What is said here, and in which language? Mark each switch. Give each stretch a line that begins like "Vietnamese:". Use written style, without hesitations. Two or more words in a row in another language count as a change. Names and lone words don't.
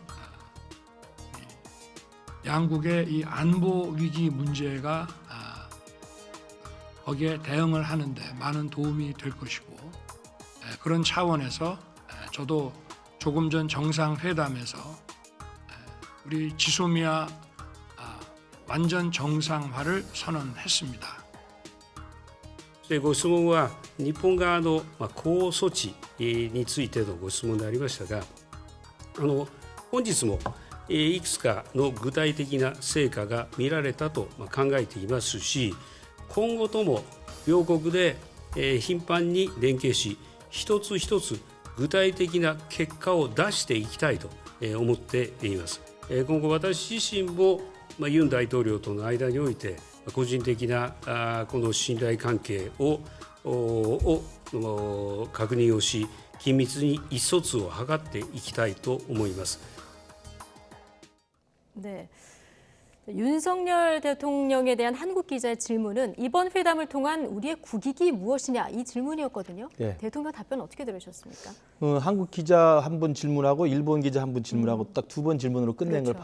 Korean: 양국의 이 안보 위기 문제가 거기에 대응을 하는데 많은 도움이 될 것이고 그런 차원에서 저도 조금 전 정상회담에서 우리 지소미아 완전 정상화를 선언했습니다.
Japanese: ご質問は日本側の高措置についてのご質問でありましたが、本日もいくつかの具体的な成果が見られたと考えていますし、今後とも両国で頻繁に連携し、一つ一つ具体的な結果を出していきたいと思っています。今後私自身もユン大統領との間において個人的なこの信頼関係を確認をし、緊密に意思疎通を図っていきたいと思います。
Korean: 네. 윤석열 대통령에 대한 한국 기자의 질문은 이번 회담을 통한 우리의 국익이 무엇이냐 이 질문이었거든요. 네. 대통령 답변 어떻게 들으셨습니까? 한국 기자 한 분 질문하고 일본 기자 한 분 질문하고 딱 두 번 질문으로 끝낸 걸